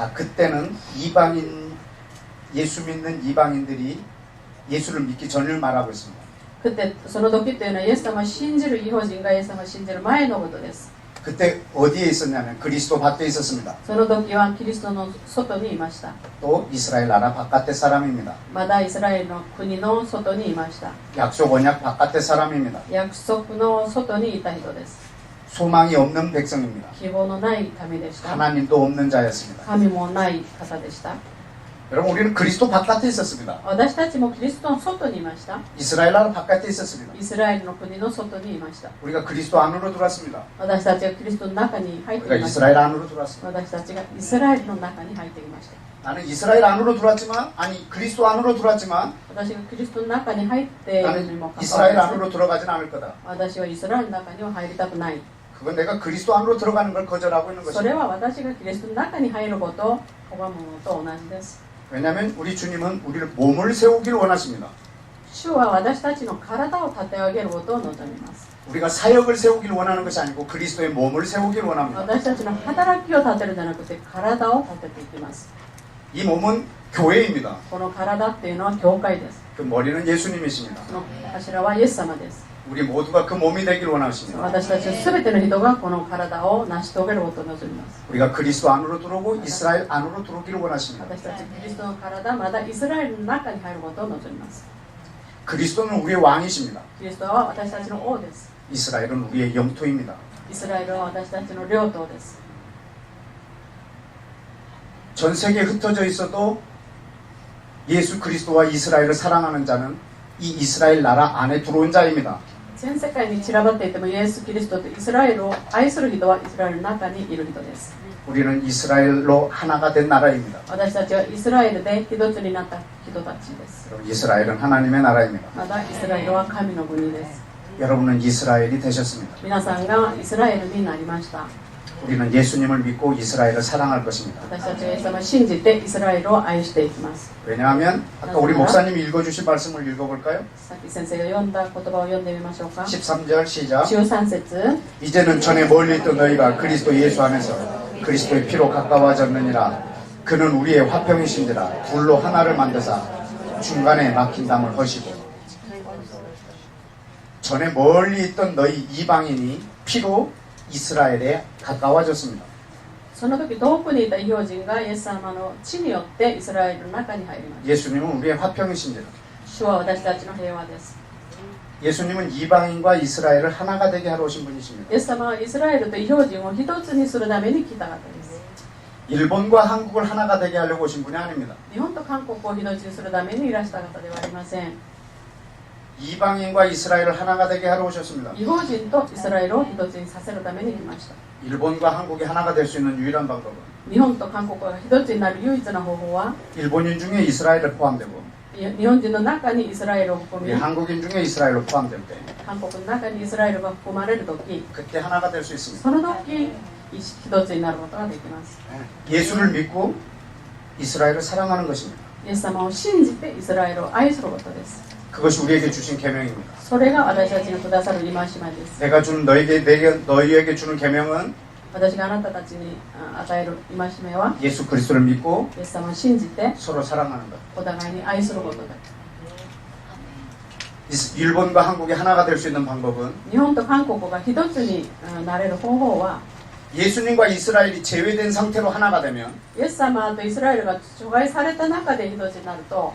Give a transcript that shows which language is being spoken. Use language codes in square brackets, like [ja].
[ko] 그때는 이방인 예수 믿는 이방인들이 예수를 믿기 전을 말하고 있습니다. [ja] その時というのはイエス様を信じる異邦人がイエス様を信じる前のことです。 [ko] 그때 어디에 있었냐면 그리스도 밭에 있었습니다. [ja] その時はキリストの外にいました。 [ko] 또 이스라엘 나라 바깥의 사람입니다. [ja] まだイスラエルの国の外にいました。 [ko] 약속 언약 바깥의 사람입니다. [ja] 約束の外にいた人です。 [ko] 소망이 없는 백성입니다. [ja] 希望のない民でした。 [ko] 하나님도 없는 자였습니다. [ja] 神もない方でした。 [ko] 여러분 우리는 그리스도 바깥에 있었습니다. [ja] 私たちもキリストの外にいました。 [ko] 이스라엘 나라 바깥에 있었습니다. [ja] イスラエルの国の外にいました。 [ko] 우리가 그리스도 안으로 들어왔습니다. [ja] 私たちがキリストの中に入って [ko] 우리가 [ja] いました。 [ko] 이스라엘 안으로 들어왔습니다. [ja] 私たちがイスラエルの中に入っていました。 [ko] 나는 이스라엘 안으로 들어왔지만 그리스도 안으로 들어왔지만 [ja] 私がキリストの中に入っているにも [ko] 나는 [ja] かか [ko] 이스라엘 [ja] わらず [ko] 안으로 들어가진 않을 거다. [ja] 私はイスラエルの中には入りたくない。 [ko] 그건 내가 그리스도 안으로 들어가는 걸 거절하고 있는 [ja] それ [ko] 것입니다. [ja] は私がキリストの中に入ることを拒むのと同じです。 [ko] 왜냐하면 우리 주님은 우리를 몸을 세우기를 원하십니다. [ja] 主は私たちの体を立て上げることを望みます。 [ko] 우리가 사역을 세우기를 원하는 것이 아니고 그리스도의 몸을 세우기를 원합니다. [ja] 私たちの働きを立てるんじゃなくて体を立てていきます。 [ko] 이 몸은 교회입니다. [ja] この体っていうのは教会です。 [ko] 그 머리는 예수님이십니다. [ja] その頭はイエス様です。 [ko] 우리 모두가 그 몸이 되길 원하십니다. [ja] 私たち全ての人がこの体を成し遂げることを望みます。 [ko] 우리가 그리스도 안으로 들어오고 이스라엘 안으로 들어오기를 원하십니다. [ja] 私たちキリストの体、まだイスラエルの中に入ることを望みます。 [ko] 그리스도는 우리의 왕이십니다. [ja] キリストは私たちの王です。 [ko] 이스라엘은 우리의 영토입니다. [ja] イスラエルは私たちの領土です。 [ko] 전 세계에 흩어져 있어도 예수 그리스도와 이스라엘을 사랑하는 자는 이 이스라엘 나라 안에 들어온 자입니다. [ja] 全世界に散らばっていてもイエス・キリストとイスラエルを愛する人はイスラエルの中にいる人です。 [ko] 우리는 이스라엘로 하나가 된 나라입니다. [ja] 私たちはイスラエルで一つになった人たちです。 [ko] 여러분, 이스라엘은 하나님의 나라입니다. [ja] またイスラエルは神の国です。 [ko] 여러분은 이스라엘이 되셨습니다. [ja] 皆さんがイスラエルになりました。 [ko] 우리는 예수님을 믿고 이스라엘을 사랑할 것입니다. [ja] 私たちはイエス様を信じてイスラエルを愛していきます。 [ko] 왜냐하면 아까 우리 목사님이 읽어주신 말씀을 읽어볼까요? [ja] さっき先生が読んだ言葉を読んでみましょうか。 [ko] 13절 시작. [ja] 13節 [ko] 이제는 전에 멀리 있던 너희가 그리스도 예수 안에서 그리스도의 피로 가까워졌느니라. 그는 우리의 화평이신지라. 둘로 하나를 만드사 중간에 막힌 담을 허시고. 전에 멀리 있던 너희 이방인이 피로 이스라엘에 가까워졌습니다. [ja] その時遠くにいた異邦人がイエス様の血によってイスラエルの中に入りました。 [ko] 예수님은 우리의 화평이신지라. [ja] 主は私たちの平和です。 [ko] 예수님은 이방인과 이스라엘을 하나가 되게 하러 오신 분이십니다. [ja] イエス様はイスラエルと異邦人を一つにするために来た方です。 [ko] 일본과 한국을 하나가 되게 하려고 오신 분이 아닙니다. [ja] 日本と韓国を一つにするためにいらした方ではありません。 [ko] 이방인과 이스라엘을 하나가 되게 하러 오셨습니다. [ja] 異邦人とイスラエルを一つにさせるために来ました。 [ko] 일본과 한국이 하나가 될 수 있는 유일한 방법은 [ja] 日本と韓国が一つになる唯一の方法は [ko] 일본인 중에 이스라엘을 포함되고 [ja] 日本人の中にイスラエルを含 [ko] 우리 [ja] み [ko] 한국인 중에 이스라엘로 포함될 때 [ja] 韓国の中にイスラエルが含まれる時 [ko] 그때 하나가 될 수 있습니다. [ja] その時一つになることができます。 [ko] 예수를 믿고 이스라엘을 사랑하는 것입니다. [ja] イエス様を信じてイスラエルを愛することです。 [ko] 그것이 우리에게 주신 계명입니다. [ja] それが私たちにくださる戒めです。 [ko] 내가 준 너희에게 주는 계명은 [ja] 私があなたたちに与える戒めは [ko] 예수 그리스도를 믿고 [ja] イエス様を信じて [ko] 서로 사랑하는 것. [ja] お互いに愛することです。 [ko] 일본과 한국이 하나가 될 수 있는 방법은 [ja] 日本と韓国が一つになれる方法は [ko] 예수님과 이스라엘이 제외된 상태로 하나가 되면 [ja] イエス様とイスラエルが除外された中で一つになると